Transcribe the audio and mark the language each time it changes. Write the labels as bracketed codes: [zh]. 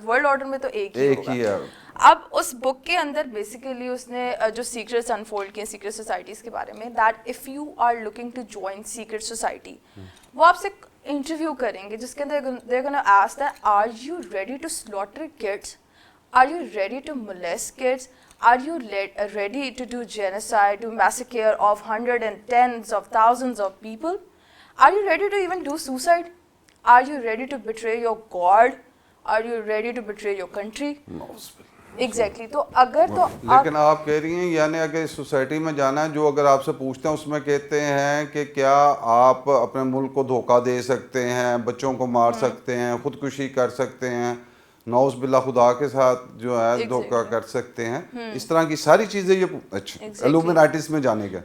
[ur] World order میں تو ایک ہی ہے. [en] اب اس بک کے اندر بیسیکلی اس نے جو سیکرٹس انفولڈ کیے سیکرٹ سوسائٹیز کے بارے میں, that if you are looking to join secret society, وہ آپ سے انٹرویو کریں گے جس کے اندر they gonna ask that are you ready to slaughter kids, are you ready to molest kids, are you ready to do genocide, to massacre of hundreds and tens of thousands of people? Are you ready to even do suicide? Are you ready to betray your God? Are you ready to betray your country? [ur] Exactly. تو اگر تو لیکن آپ کہہ رہی ہیں یعنی اگر اس سوسائٹی میں جانا ہے, جو اگر آپ سے پوچھتے ہیں اس میں کہتے ہیں کہ کیا آپ اپنے ملک کو دھوکہ دے سکتے ہیں, بچوں کو مار سکتے ہیں, خودکشی کر سکتے ہیں, نعوذ باللہ خدا کے ساتھ جو ہے دھوکہ کر سکتے ہیں, اس طرح کی ساری چیزیں یہ اچھا الومناٹیز میں جانے کا.